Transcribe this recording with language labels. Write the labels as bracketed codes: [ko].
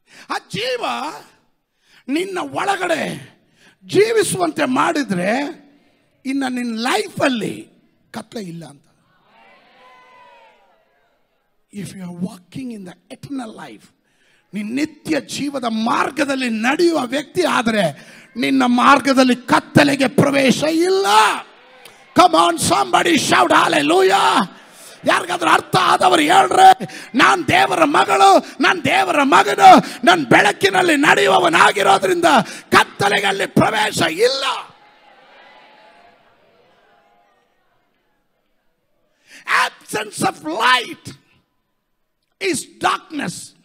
[kn] ಆ ಜೀವ ನಿನ್ನ ಒಳಗಡೆ ಜೀವಿಸುವಂತೆ ಮಾಡಿದ್ರೆ ಇನ್ನು ನಿನ್ನ ಲೈಫಲ್ಲಿ ಕತ್ಲೆ ಇಲ್ಲ ಅಂತ. [en] if you are walking in the eternal life, [kn] ನಿನ್ನ ನಿತ್ಯ ಜೀವದ ಮಾರ್ಗದಲ್ಲಿ ನಡೆಯುವ ವ್ಯಕ್ತಿ ಆದರೆ ನಿನ್ನ ಮಾರ್ಗದಲ್ಲಿ ಕತ್ತಲೆಗೆ ಪ್ರವೇಶ ಇಲ್ಲ. [en] Come on somebody shout hallelujah. [kn] ಯಾರಿಗಾದ್ರೂ ಅರ್ಥ ಆದವರು ಹೇಳ್ರೆ, ನಾನು ದೇವರ ಮಗಳು, ನಾನು ದೇವರ ಮಗನು, ನನ್ನ ಬೆಳಕಿನಲ್ಲಿ ನಡೆಯುವವನಾಗಿರೋದ್ರಿಂದ ಕತ್ತಲೆಗಳಲ್ಲಿ ಪ್ರವೇಶ ಇಲ್ಲ. [en] Absence of light is darkness.